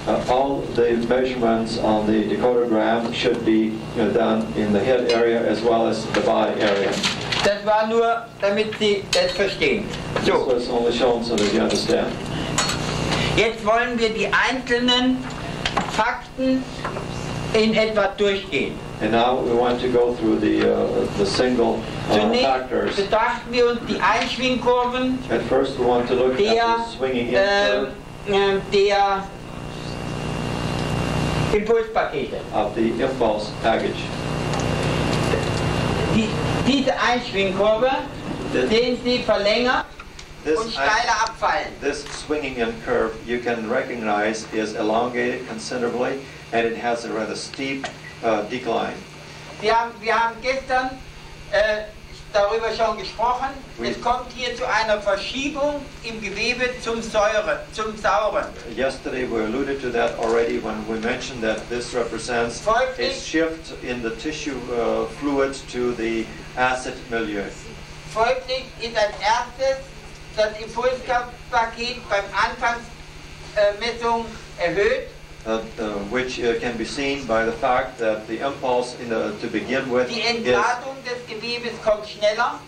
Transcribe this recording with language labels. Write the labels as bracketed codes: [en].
[en] all the measurements on the decodergram should be done in the head area as well as the body area. [de] Das war nur, damit Sie das verstehen. [en] This [de] So, [en] was only shown so that you understand. [de] jetzt wollen wir die einzelnen Fakten in etwa durchgehen. [en] And now we want to go through the single [de] Zunächst [en] factors. [de] betrachten wir uns die Einschwingkurven [en] At first we want to look at the swinging in curve [de] der Impulspakete. [en] of the impulse package. [de] Diese Einschwingkurve sehen Sie verlängert [en] This, [de] und steiler abfallen. [en] this swinging in curve you can recognize is elongated considerably and it has a rather steep decline. [de] Wir haben gestern darüber schon gesprochen. Es kommt hier zu einer Verschiebung im Gewebe zum Sauren. [en] Yesterday we alluded to that already when we mentioned that this represents a [de] Folglich, [en] shift in the tissue fluids to the acid milieu. [de] folglich ist als erstes das Impulspaket beim Anfangsmessung erhöht. [en] Which can be seen by the fact that the impulse to begin with [de] Die Entladung des Gewebes kommt schneller.